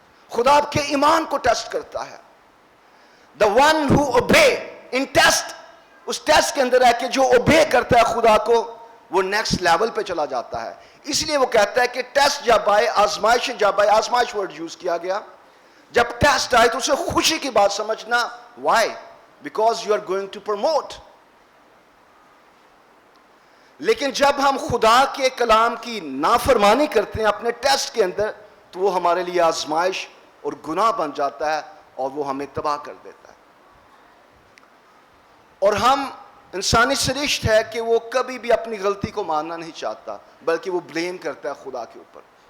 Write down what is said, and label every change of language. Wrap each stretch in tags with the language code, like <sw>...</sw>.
<ur>خدا آپ کے ایمان کو ٹیسٹ کرتا ہے.</ur> <en>The one who obey in test،</en> <ur>اس test کے اندر ہے کہ جو اوبے کرتا ہے خدا کو وہ نیکسٹ لیول پہ چلا جاتا ہے. اس لیے وہ کہتا ہے کہ ٹیسٹ جب آئے، آزمائش جب آئے، آزمائش ورڈ یوز کیا گیا، جب ٹیسٹ آئے تو اسے خوشی کی بات سمجھنا.</ur> <en>Why? Because you are going to promote.</en> <ur>لیکن جب ہم خدا کے کلام کی نافرمانی کرتے ہیں اپنے ٹیسٹ کے اندر تو وہ ہمارے لیے آزمائش اور گناہ بن جاتا ہے اور وہ ہمیں تباہ کر دیتا ہے. اور ہم انسانی سرشت ہے کہ وہ کبھی بھی اپنی غلطی کو ماننا نہیں چاہتا، بلکہ وہ بلیم کرتا ہے خدا کے اوپر.</ur>